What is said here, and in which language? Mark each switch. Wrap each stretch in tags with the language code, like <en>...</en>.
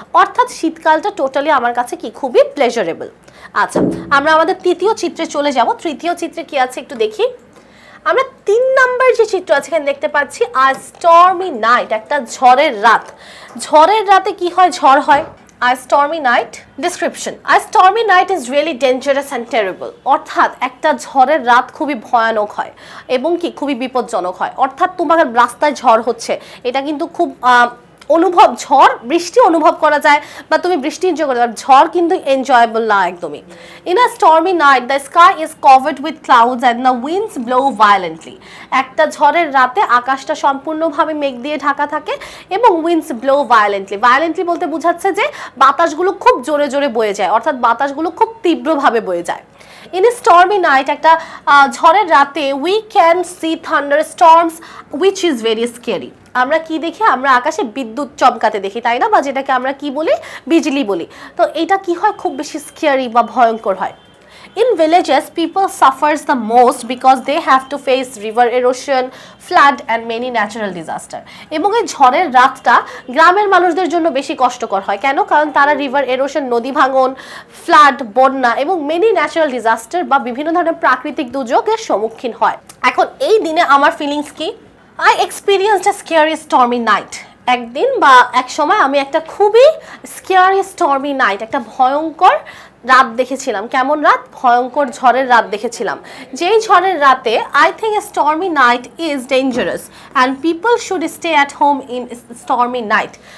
<bn>অর্থাৎ শীতকালটা টোটালি আমার কাছে কি খুবই প্লেজারেবল। আচ্ছা, আমরা আমাদের তৃতীয় চিত্রে চলে যাব। তৃতীয় চিত্রে কি আছে একটু দেখি। আমরা 3 নাম্বার যে চিত্র আছে এখানে দেখতে পাচ্ছি,</bn> <en>a stormy night,</en> <bn>একটা ঝড়ের রাত। ঝড়ের রাতে কি হয়, ঝড় হয়।</bn> <en>A stormy night description. A stormy night is really dangerous and terrible.</en> <bn>অর্থাৎ একটা ঝড়ের রাত খুবই ভয়ানক হয় এবং কি খুবই বিপজ্জনক হয়। অর্থাৎ তোমার রাস্তায় ঝড় হচ্ছে, এটা কিন্তু খুব অনুভব, ঝড় বৃষ্টি অনুভব করা যায় বা তুমি বৃষ্টি এনজয় করতে পারো, ঝড় কিন্তু এনজয়েবল না একদমই।</bn> <en>In a stormy night the sky is covered with clouds and the winds blow violently.</en> <bn>একটা ঝড়ের রাতে আকাশটা সম্পূর্ণভাবে মেঘ দিয়ে ঢাকা থাকে এবং</bn> <en>Winds blow violently.</en> <bn>ভায়োলেন্টলি বলতে বোঝাচ্ছে যে বাতাসগুলো খুব জোরে জোরে বয়ে যায়, অর্থাৎ বাতাসগুলো খুব তীব্রভাবে বয়ে যায়।</bn> <en>in a stormy night,</en> <bn>একটা ঝড়ের রাতে,</bn> <en>We can see thunder storms which is very scary.</en> <bn>আমরা কি দেখি, আমরা আকাশে বিদ্যুৎ চমকাতে দেখি, তাই না, বা যেটাকে আমরা কি বলি, বিজলি বলি। তো এটা কি হয়, খুব বেশি স্কেয়ারি বা ভয়ঙ্কর হয়।</bn> <en>In villages, people suffers the most because they have to face river erosion, flood and many natural disaster.</en> <bn>এবং এই ঝড়ের রাতটা গ্রামের মানুষদের জন্য বেশি কষ্টকর হয়। কেন? কারণ তারা রিভার এরোশন, নদী ভাঙন, ফ্লাড, বন্যা এবং মেনি ন্যাচারাল ডিজাস্টার বা বিভিন্ন ধরনের প্রাকৃতিক দুর্যোগের সম্মুখীন হয়। এখন এই দিনে আমার ফিলিংস কি?</bn> <en>I experienced a scary stormy night.</en> <bn>একদিন বা এক সময় আমি একটা খুবই স্কেয়ারি স্টর্মি নাইট, একটা ভয়ঙ্কর রাত দেখেছিলাম। কেমন রাত? ভয়ঙ্কর ঝড়ের রাত দেখেছিলাম। যেই ঝড়ের রাতে,</bn> <en>I think a stormy night is dangerous and people should stay at home in stormy night.</en>